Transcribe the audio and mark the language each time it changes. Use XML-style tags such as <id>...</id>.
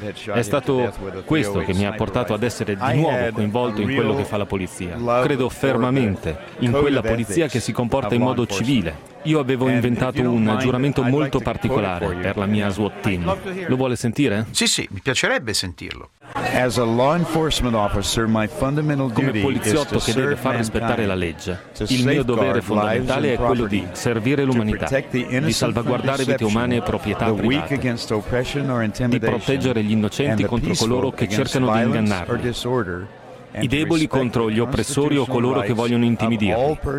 <it>È stato questo che mi ha portato ad essere di nuovo coinvolto in quello che fa la polizia. Credo fermamente in quella polizia che si comporta in modo civile. Io avevo inventato un giuramento molto particolare per la mia SWAT team. Lo vuole sentire? Sì, sì, mi piacerebbe sentirlo.</it> <en>As a law enforcement officer, my fundamental duty.</en> <it>Come poliziotto che deve far rispettare la legge, il mio dovere fondamentale è quello di servire l'umanità, di salvaguardare vite umane e proprietà private, di proteggere gli innocenti contro coloro che cercano di ingannarli, i deboli contro gli oppressori o coloro che vogliono intimidirli.</it>